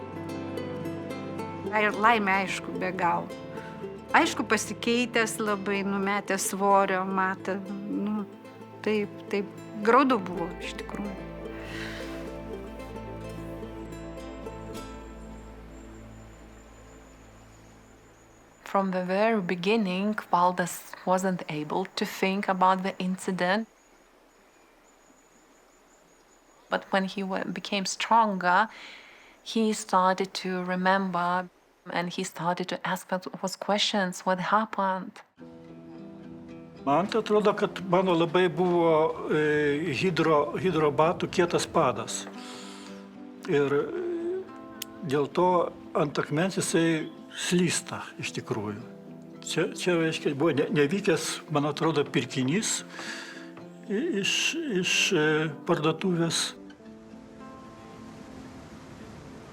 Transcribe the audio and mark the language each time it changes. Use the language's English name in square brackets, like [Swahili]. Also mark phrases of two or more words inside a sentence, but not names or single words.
[Lithuanian] Laimė, aišku, be galo. Aišku, pasikeitęs labai, numetęs svorio, matė, taip, graudu buvo iš tikrųjų. [English] From the very beginning, Valdas wasn't able to think about the incident. But when he became stronger, he started to remember and he started to ask those questions, what happened? [Lithuanian] Man tai atrodo, kad mano labai buvo hidrobatų kietas padas. Ir dėl to ant akmens jisai slysta iš tikrųjų. Čia reiškia, buvo nevykęs, man atrodo, pirkinys iš parduotuvės.